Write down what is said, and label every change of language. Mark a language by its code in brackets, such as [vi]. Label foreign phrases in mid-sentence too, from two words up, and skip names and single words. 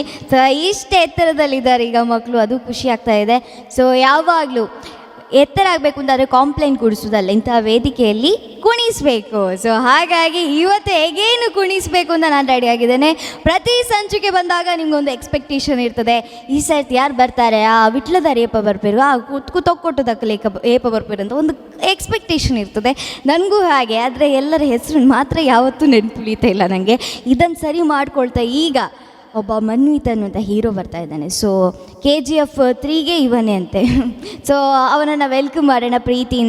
[kn] ಸೊ ಇಷ್ಟು ಎತ್ತರದಲ್ಲಿದ್ದಾರೆ ಈಗ ಮಕ್ಕಳು, ಅದು ಖುಷಿ ಆಗ್ತಾ ಇದೆ. ಸೊ ಯಾವಾಗಲೂ ಎತ್ತರ ಆಗಬೇಕು ಅಂತಂದರೆ ಕಾಂಪ್ಲೇಂಟ್ ಕೊಡಿಸೋದಲ್ಲ, ಇಂಥ ವೇದಿಕೆಯಲ್ಲಿ ಕುಣಿಸಬೇಕು. ಸೊ ಹಾಗಾಗಿ ಇವತ್ತು ಹೇಗೇನು ಕುಣಿಸಬೇಕು ಅಂತ ನಾನು ರೆಡಿ ಆಗಿದ್ದೇನೆ. ಪ್ರತಿ ಸಂಚಿಕೆ ಬಂದಾಗ ನಿಮಗೊಂದು ಎಕ್ಸ್ಪೆಕ್ಟೇಷನ್ ಇರ್ತದೆ. ಈ ಸರ್ತಿ ಯಾರು ಬರ್ತಾರೆ, [tcy] ಆ ವಿಟ್ಲದಾರಿ ಏಪ ಬರ್ಪೇರು, ಆ ತೊಕ್ಕೊಟ್ಟದಕ್ಕಲೆ ಏಪ ಬರ್ಪೇರು [kn] ಅಂತ ಒಂದು ಎಕ್ಸ್ಪೆಕ್ಟೇಷನ್ ಇರ್ತದೆ. ನನಗೂ ಹಾಗೆ. ಆದರೆ ಎಲ್ಲರ ಹೆಸರು ಮಾತ್ರ ಯಾವತ್ತೂ ನೆನಪುಳಿತಾ ಇಲ್ಲ ನನಗೆ. ಇದನ್ನು ಸರಿ ಮಾಡ್ಕೊಳ್ತಾ ಈಗ ಒಬ್ಬ ಮನ್ವಿತ್ ಅನ್ನುವಂಥ ಹೀರೋ ಬರ್ತಾ ಇದ್ದಾನೆ. ಸೊ KGF 3ಗೆ ಇವನೇ ಅಂತೆ. ಸೊ ಅವನನ್ನು ವೆಲ್ಕಮ್ ಮಾಡೋಣ ಪ್ರೀತಿಯಿಂದ.